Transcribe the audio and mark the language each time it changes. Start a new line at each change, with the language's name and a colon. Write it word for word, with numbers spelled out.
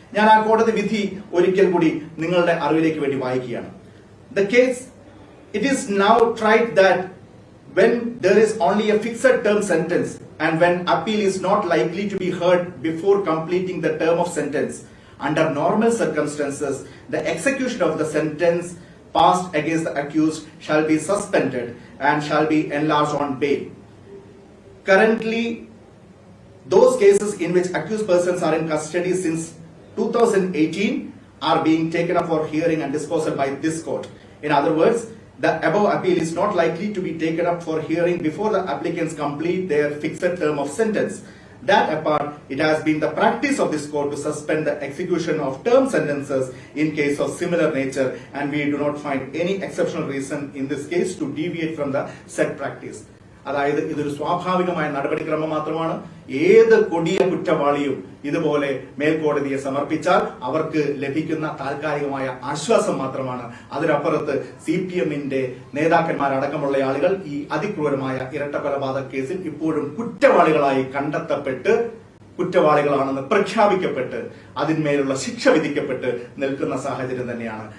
Malayalam: ഞാൻ ആ കോടതി വിധി ഒരിക്കൽ കൂടി നിങ്ങളുടെ അറിവിലേക്ക് വേണ്ടി വായിക്കുകയാണ്.
English: The case it is now tried that when there is only a fixed term sentence and when appeal is not likely to be heard before completing the term of sentence. Under normal circumstances, the execution of the sentence passed against the accused shall be suspended and shall be enlarged on bail. Currently, those cases in which accused persons are in custody since two thousand eighteen are being taken up for hearing and disposal by this court. In other words, the above appeal is not likely to be taken up for hearing before the applicants complete their fixed term of sentence. That apart, it has been the practice of this court to suspend the execution of term sentences in case of similar nature, and we do not find any exceptional reason in this case to deviate from the said practice.
Malayalam: അതായത് ഇതൊരു സ്വാഭാവികമായ നടപടിക്രമം മാത്രമാണ്. ഏത് കൊടിയ കുറ്റവാളിയും ഇതുപോലെ മേൽക്കോടതിയെ സമർപ്പിച്ചാൽ അവർക്ക് ലഭിക്കുന്ന താൽക്കാലികമായ ആശ്വാസം മാത്രമാണ്. അതിനപ്പുറത്ത് സി പി എമ്മിന്റെ നേതാക്കന്മാരടക്കമുള്ള ആളുകൾ ഈ അതിക്രൂരമായ ഇരട്ടക്കൊലപാതക കേസിൽ ഇപ്പോഴും കുറ്റവാളികളായി കണ്ടെത്തപ്പെട്ട് കുറ്റവാളികളാണെന്ന് പ്രഖ്യാപിക്കപ്പെട്ട് അതിന്മേലുള്ള ശിക്ഷ വിധിക്കപ്പെട്ട് നിൽക്കുന്ന സാഹചര്യം തന്നെയാണ്.